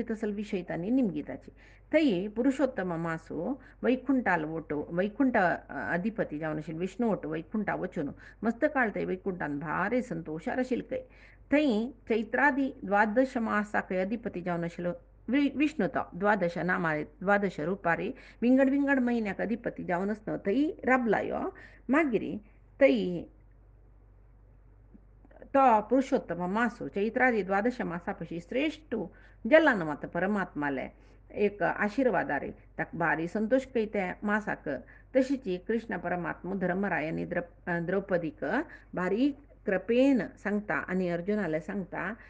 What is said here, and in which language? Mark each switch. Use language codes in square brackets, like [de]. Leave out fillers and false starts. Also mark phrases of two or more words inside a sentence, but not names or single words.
[kok] तसल विशय तांणी निमगिताची थंय पुरुषोत्तम मासू वैकुंठाल वटू वैकुंठ अधिपती जावन आशिल्लो विष्णू वटू वैकुंठा वचून मस्त काळ थंय वैकुंठान भारी संतोशार आशिल्लो थंय चैत्रादी द्वादश मासाक अधिपती जावन आशिल्लो विष्णू तो द्वादश नामारी द्वादश रुपारी विंगड विंगड म्हयन्याक अधिपती जावन आसतना थंय राबला यो मागीर थंय तो पुरुषोत्तम मासू चैत्रादी द्वादश मासा पशी श्रेष्ठ जल्ला न्हू आतां परमात्माले एक आशिर्वादारे ताका भारी संतोष कय त्या मासाक तशीच कृष्ण परमात्मा धर्मरायानी द्रौपदीक भारी कृपेन सांगता आनी अर्जुनाले सांगता